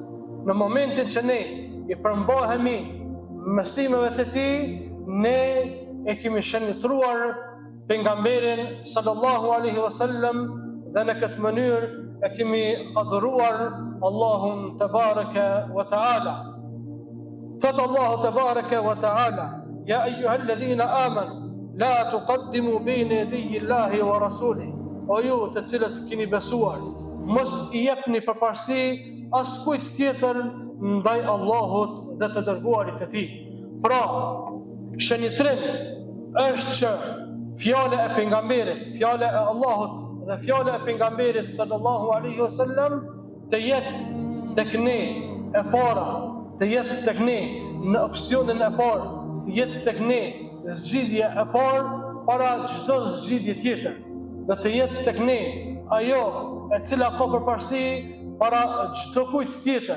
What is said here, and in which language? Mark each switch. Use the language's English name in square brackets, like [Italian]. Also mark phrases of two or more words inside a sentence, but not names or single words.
[Albanian] Në momentin që ne i përmbahemi mësimeve të tij, ne e kemi shënitruar pejgamberin [Arabic] صلى الله عليه وسلم [Albanian] dhe në këtë mënyrë e kemi adhuruar Allahun [Arabic] تبارك وتعالى. [Albanian] Thot Allahu [Arabic] تبارك وتعالى: يا أيها الذين آمنوا لا تقدموا بين يدي الله ورسوله. [Albanian] O ju të cilët keni besuar, mos i jepni përparësi askujt tjetër ndaj Allahut dhe të dërguarit të tij. Pra, shënitrim është që fjala e pejgamberit, fjala e Allahut dhe fjala e pejgamberit [Arabic] صلى الله عليه وسلم [Albanian] të jetë tek ne e para, të jetë tek ne në opsionin e parë, të jetë tek ne zgjidhja e parë para çdo zgjidhje tjetër, dhe të jetë tek ne ajo e cila ka përparësi para çdo kujt tjetër.